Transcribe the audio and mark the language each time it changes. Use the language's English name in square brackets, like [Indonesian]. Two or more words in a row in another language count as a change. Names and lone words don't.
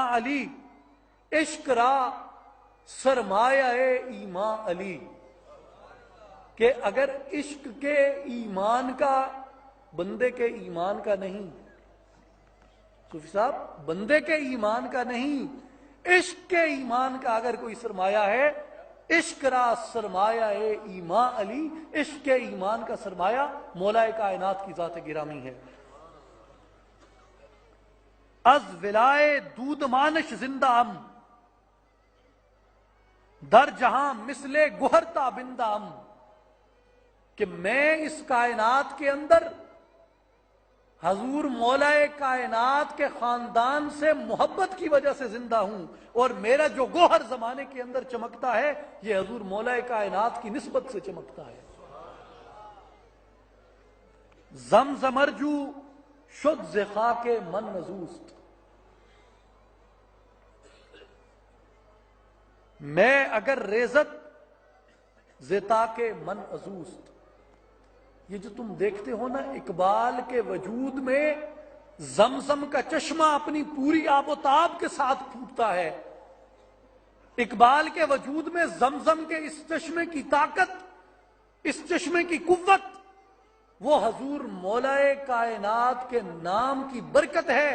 [Urdu] علی، [Persian] عشق را سرمایہ ایمان علی، [Urdu] کہ اگر عشق کے ایمان کا بندے کے ایمان کا نہیں، صوفی صاحب بندے کے ایمان کا نہیں، عشق کے ایمان کا اگر کوئی سرمایہ ہے، [Persian] عشق را سرمایہ ایمان علی، [Urdu] عشق کے ایمان کا سرمایہ مولا کائنات کی ذات گرامی ہے۔ [Persian] از ولائے دود مانش زندہ ام، در جہاں مثل گوہر تابندہ ام، [Urdu] کہ میں اس کائنات کے اندر حضور مولا کائنات کے خاندان سے محبت کی وجہ سے زندہ ہوں، اور میرا جو گوہر زمانے کے اندر چمکتا ہے یہ حضور مولا کائنات کی نسبت سے چمکتا ہے۔ [Persian] زمزمرجو شد ز خاک من نزوست، میں اگر ریزت زتا کے من ازوست، یہ [Urdu] جو تم دیکھتے ہو نا اقبال کے وجود میں زمزم کا چشمہ اپنی پوری آب و تاب کے ساتھ پھوٹتا ہے، اقبال کے وجود میں زمزم کے اس چشمے کی طاقت، اس چشمے کی قوت، وہ حضور مولا کائنات کے نام کی برکت ہے۔